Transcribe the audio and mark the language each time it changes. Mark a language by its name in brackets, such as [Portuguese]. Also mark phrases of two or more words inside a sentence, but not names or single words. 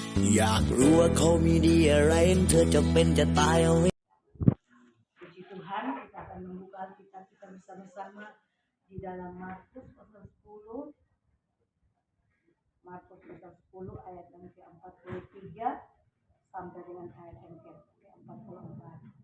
[Thai] อยากรู้ว่าเขามีดีอะไรเธอจะเป็นจะตายเอาไว้ [Indonesian] Puji Tuhan, kita akan membuka Alkitab kita bersama-sama di dalam Markus pasal 10. Markus pasal 10 ayat yang ke-43 sampai dengan ayat yang ke-44.